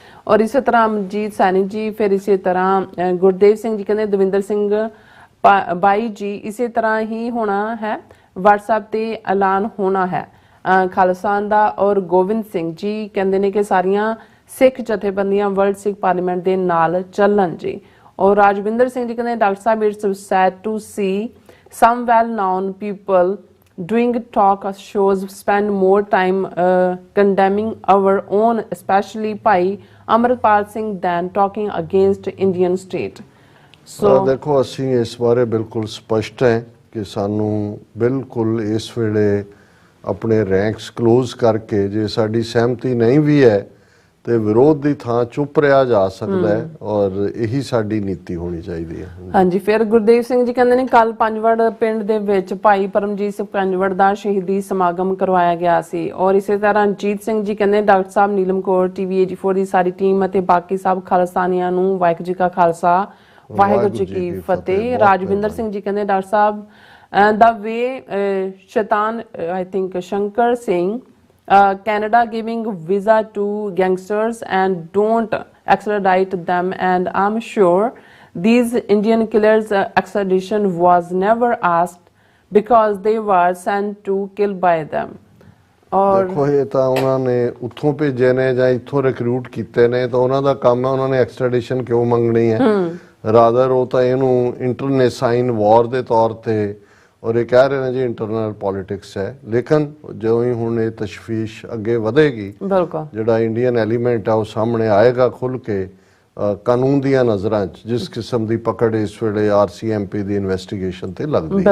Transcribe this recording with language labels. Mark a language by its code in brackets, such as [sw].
[pa] ਔਰ ਇਸੇ ਤਰ੍ਹਾਂ ਅਮਰਜੀਤ ਸੈਣੀ ਜੀ, ਫਿਰ ਇਸੇ ਤਰ੍ਹਾਂ ਗੁਰਦੇਵ ਸਿੰਘ ਜੀ ਕਹਿੰਦੇ ਦਵਿੰਦਰ ਸਿੰਘ ਬਾਈ ਜੀ, ਇਸੇ ਤਰ੍ਹਾਂ ਹੀ ਹੋਣਾ ਹੈ, WhatsApp ਤੇ ਐਲਾਨ ਹੋਣਾ ਹੈ ਖਾਲਸਾ ਦਾ। ਔਰ ਗੋਬਿੰਦ ਸਿੰਘ ਜੀ ਕਹਿੰਦੇ ਨੇ ਕਿ ਸਾਰੀਆਂ ਸਿੱਖ ਜਥੇਬੰਦੀਆਂ ਵਰਲਡ ਸਿੱਖ ਪਾਰਲੀਮੈਂਟ ਦੇ ਨਾਲ ਚੱਲਣ ਜੀ। ਔਰ ਰਾਜਵਿੰਦਰ ਸਿੰਘ ਜੀ ਕਹਿੰਦੇ doctor Sahib, [en] It's sad to see some well-known people doing talk shows spend more time condemning our own, especially Bhai Amarpal Singh, than talking against Indian state. So [pa] ਦੇਖੋ ਅਸੀਂ ਇਸ ਬਾਰੇ ਬਿਲਕੁਲ ਸਪਸ਼ਟ ਹੈ ਕਿ ਸਾਨੂੰ ਬਿਲਕੁਲ ਇਸ ਵੇਲੇ ਆਪਣੇ ਰੈਂਕਸ ਕਲੋਜ਼ ਕਰਕੇ ਜੇ ਸਾਡੀ ਸਹਿਮਤੀ ਨਹੀਂ ਵੀ ਹੈ ਤੇ ਵਿਰੋਧ ਦੀ ਥਾਂ ਚੁੱਪ ਰਿਹਾ ਜਾ ਸਕਦਾ ਹੈ ਔਰ ਇਹੀ ਸਾਡੀ ਨੀਤੀ ਹੋਣੀ ਚਾਹੀਦੀ ਹੈ। ਹਾਂਜੀ, ਫਿਰ ਗੁਰਦੇਵ ਸਿੰਘ ਜੀ ਕਹਿੰਦੇ ਨੇ ਕੱਲ ਪੰਜਵੜ ਪਿੰਡ ਦੇ ਵਿੱਚ ਭਾਈ ਪਰਮਜੀਤ ਸਿੰਘ ਪੰਜਵੜ ਦਾ ਸ਼ਹੀਦੀ ਸਮਾਗਮ ਕਰਵਾਇਆ ਗਿਆ ਸੀ। ਔਰ ਇਸੇ ਤਰ੍ਹਾਂ ਰਣਜੀਤ ਸਿੰਘ ਜੀ ਕਹਿੰਦੇ ਡਾਕਟਰ ਸਾਹਿਬ, ਨੀਲਮ ਕੌਰ, TV 84 ਦੀ ਸਾਰੀ ਟੀਮ ਅਤੇ ਬਾਕੀ ਸਭ ਖਾਲਸਾਨੀਆਂ ਨੂੰ ਵਾਹਿਗੁਰੂ ਜੀ ਕਾ ਖਾਲਸਾ, ਵਾਹਿਗੁਰੂ ਜੀ ਕੀ ਫਤਿਹ। ਰਾਜਵਿੰਦਰ ਸਿੰਘ ਜੀ ਕਹਿੰਦੇ doctor Sahib, [en] the way Shaitan, I think Shankar Singh, Canada giving visa to gangsters and don't extradite them, and I'm sure these Indian killers extradition was never asked because they were sent to kill by them. [pa] ਔਰ ਦੇਖੋ ਇਹ ਤਾਂ ਉਹਨਾਂ ਨੇ ਉੱਥੋਂ ਭੇਜੇ ਨੇ ਜਾਂ ਇੱਥੋਂ ਰਿਕਰੂਟ ਕੀਤੇ ਨੇ ਤਾਂ ਉਹਨਾਂ ਦਾ ਕੰਮ ਹੈ, ਉਹਨਾਂ ਨੇ ਐਕਸਟ੍ਰੈਡੀਸ਼ਨ ਕਿਉਂ ਮੰਗਣੀ ਹੈ? ਰਾਦਰ ਉਹ ਤਾਂ ਇਹਨੂੰ ਇੰਟਰਨੈਸਾਈਨ ਵਾਰ ਦੇ ਤੌਰ ਤੇ ਔਰ ਇਹ ਕਹਿ ਰਹੇ ਨੇ ਜੀ ਇੰਟਰਨਲ ਪੋਲਿਟਿਕਸ ਹੈ। ਲੇਕਿਨ ਜਿਉਂ ਹੀ ਹੁਣ ਇਹ ਤਸ਼ਵੀਸ਼ ਅੱਗੇ ਵਧੇਗੀ, ਜਿਹੜਾ ਇੰਡੀਅਨ ਐਲੀਮੈਂਟ ਆ ਉਹ ਸਾਹਮਣੇ ਆਏਗਾ ਖੁੱਲ ਕੇ ਕਾਨੂੰਨ ਦੀਆਂ ਨਜ਼ਰਾਂ 'ਚ, ਜਿਸ ਕਿਸਮ ਦੀ ਪਕੜ ਇਸ ਵੇਲੇ RCMP ਦੀ ਇਨਵੈਸਟੀਗੇਸ਼ਨ ਤੇ ਲੱਗਦੀ ਹੈ।